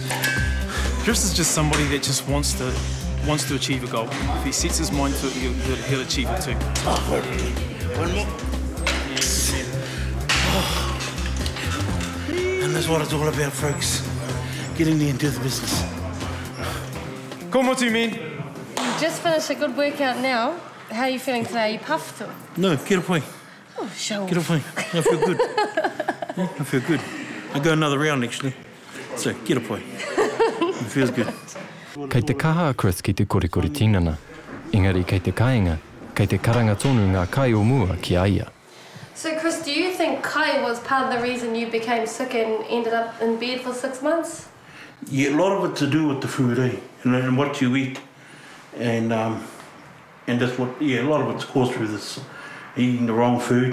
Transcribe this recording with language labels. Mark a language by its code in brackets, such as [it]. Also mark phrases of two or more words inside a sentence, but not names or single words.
[en] Chris is just somebody that just wants to achieve a goal. If he sets his mind to it, he'll achieve it too. One more. And that's what it's all about, folks. Getting into the business. Ko motu, man. You just finished a good workout now. How are you feeling today? Are you puffed? Or? No, get away. Oh, show Get away. I feel good. I feel good. I go another round, actually. So, get away. It feels good. [mi] Kei te kaha a Chris ki te korikori tinana. Engari kei te kāinga, kei te karanga tonu ngā kai o mua ki aia. [en] So, Chris, do you think kai was part of the reason you became sick and ended up in bed for 6 months? Yeah, a lot of it's to do with the food, eh? And what you eat. And that's what, yeah, a lot of it's caused through this. Eating the wrong food.